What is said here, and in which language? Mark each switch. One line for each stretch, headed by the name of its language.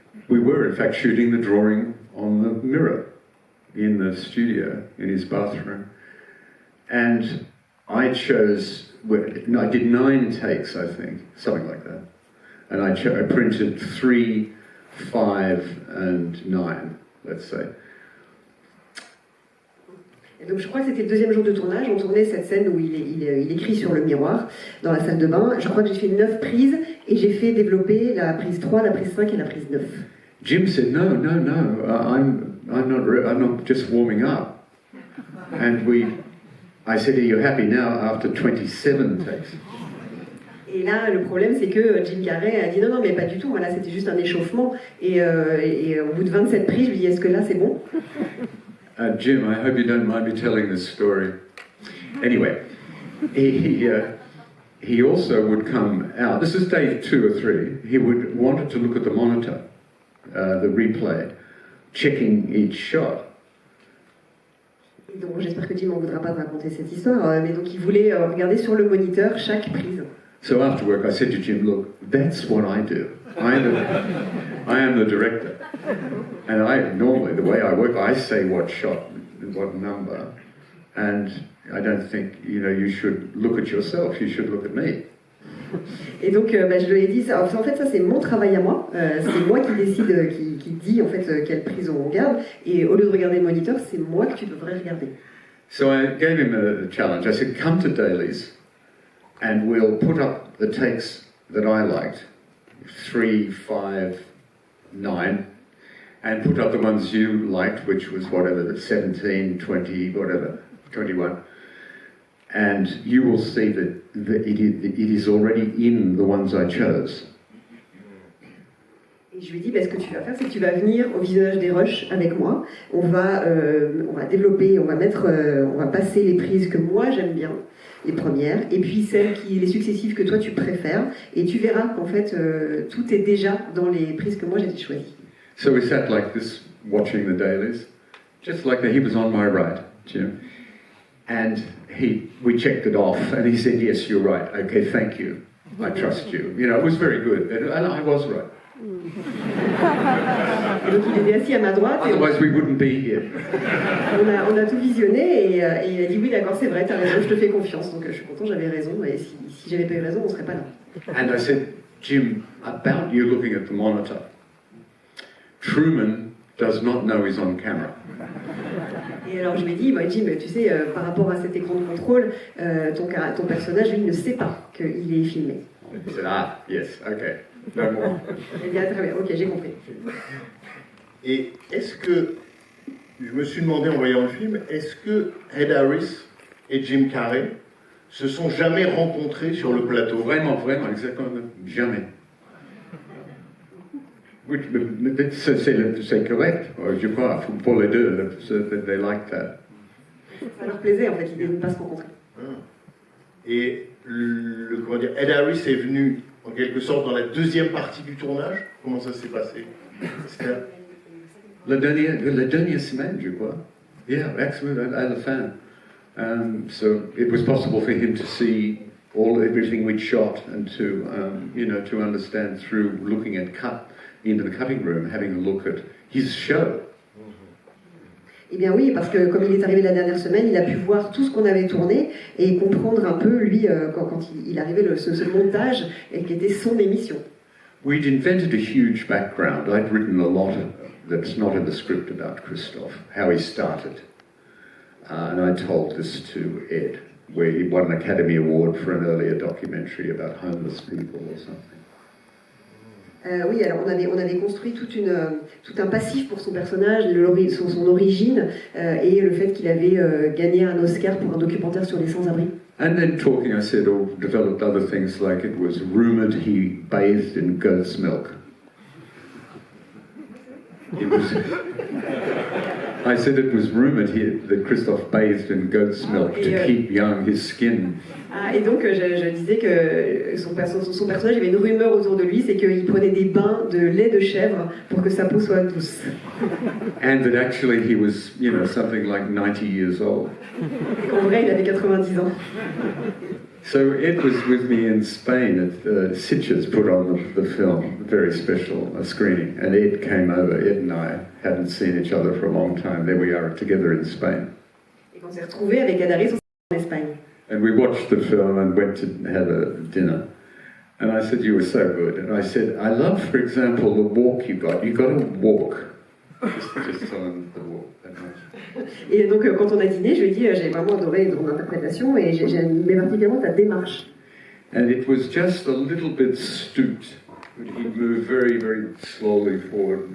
English: we were in fact shooting the drawing on the mirror in the studio, in his bathroom. And I did 9 takes, I think, something like that. And I printed 3, 5 and 9, let's say.
French: Et donc je crois que c'était le deuxième jour de tournage, on tournait cette scène où il écrit sur le miroir dans la salle de bain. Je crois que j'ai fait 9 prises et j'ai fait développer la prise 3, la prise 5 et la prise 9.
English: Jim said, no, I'm not just warming up. And I said, are you happy now after 27 takes?
French: Et là, le problème, c'est que Jim Carrey a dit non, mais pas du tout, voilà, c'était juste un échauffement. Et au bout de 27 prises, je lui dis, est-ce que là, c'est bon?
English: Jim, I hope you don't mind me telling this story. Anyway, he also would come out, this is day 2 or 3, he would wanted to look at the monitor, the replay, checking each shot.
French: Et donc j'espère que Jim ne voudra pas raconter cette histoire, mais donc il voulait regarder sur le moniteur chaque prise.
English: So after work I said to Jim, look, that's what I do. I am the director. And normally, the way I work, I say what shot, what number, and I don't think, you should look at yourself, you should look at me.
French: Et donc, je lui ai dit, ça, en fait, ça c'est mon travail à moi, c'est moi qui décide, qui dit en fait quelle prise on regarde, et au lieu de regarder le moniteur, c'est moi que tu devrais regarder.
English: So I gave him a challenge. I said, come to Dailies, and we'll put up the takes that I liked, 3, 5, 9, and put up the ones you liked, which was whatever, 17, 20, whatever, 21. And you will see that it is already in the ones I chose.
French: Et je lui ai dit, ce que tu vas faire, c'est que tu vas venir au visionnage des rushs avec moi. On va développer, on va passer les prises que moi j'aime bien, les premières, et puis les successives que toi tu préfères, et tu verras qu'en fait tout est déjà dans les prises que moi j'ai choisies.
English: So we sat like this, watching the dailies, just like that. He was on my right, Jim, and we checked it off, and he said, "Yes, you're right. Okay, thank you. I trust you." It was very good, and I was right.
French: Et donc il était assis à ma droite.
English: Otherwise, we wouldn't be here.
French: On a tout visionné et il a dit oui, d'accord, c'est vrai, t'as raison, je te fais confiance. Donc je suis content, j'avais raison, et si j'avais pas eu raison, on serait pas là.
English: And I said, Jim, about you looking at the monitor. Truman does not know he's on camera.
French: Et alors je lui ai dit, Jim, tu sais, par rapport à cet écran de contrôle, ton personnage, lui, ne sait pas qu'il est filmé.
English: He said, yes, okay, no more.
French: Il a dit, très bien, ok, j'ai compris. Et est-ce que, je me suis demandé en voyant le film, est-ce que Ed Harris et Jim Carrey se sont jamais rencontrés sur le plateau? Vraiment, exactement, jamais. C'est correct, je crois, pour les deux,
English: they like that.
French: Ça leur plaisait en fait, l'idée de ne pas se rencontrer. Et Ed Harris est venu en quelque sorte dans la deuxième partie du tournage. Comment ça s'est passé? La dernière semaine, je crois.
English: Yeah, absolutely, I was a fan. So it was possible for him to see everything we'd shot and to to understand through looking at into the cutting room, having a look at his show.
French: Eh bien oui, parce que comme il est arrivé la dernière semaine, il a pu voir tout ce qu'on avait tourné et comprendre un peu, lui, quand il arrivait ce montage, et qui était son émission.
English: We'd invented a huge background. I'd written a lot that's not in the script about Christoph, how he started. And I told this to Ed, where he won an Academy Award for an earlier documentary about homeless people or something.
French: Oui, alors on avait construit tout un passif pour son personnage, son origine, et le fait qu'il avait gagné un Oscar pour un documentaire sur les sans-abri.
English: And then talking, I said, developed other things like it was rumored he bathed in goat's milk. I said it was rumored that Christoph bathed in goat's milk to keep young his skin.
French: Et donc je disais que son personnage avait une rumeur autour de lui, c'est qu'il prenait des bains de lait de chèvre pour que sa peau soit douce.
English: And that actually he was, something like 90 years old.
French: En vrai, il avait 90 ans.
English: So Ed was with me in Spain at Sitges put on the film, a very special screening, and Ed came over. Ed and I hadn't seen each other for a long time. There we are together in Spain.
French: Et on s'est retrouvés avec Adaris en Espagne.
English: And we watched the film and went to have a dinner. And I said, you were so good. And I said, I love, for example, the walk you got. You got to walk. Just on the walk.
French: Et donc, quand on a dîné, je lui ai dit, j'ai vraiment adoré ton interprétation et j'aimais particulièrement ta démarche.
English: And it was just a little bit stooped. He moved very, very slowly forward.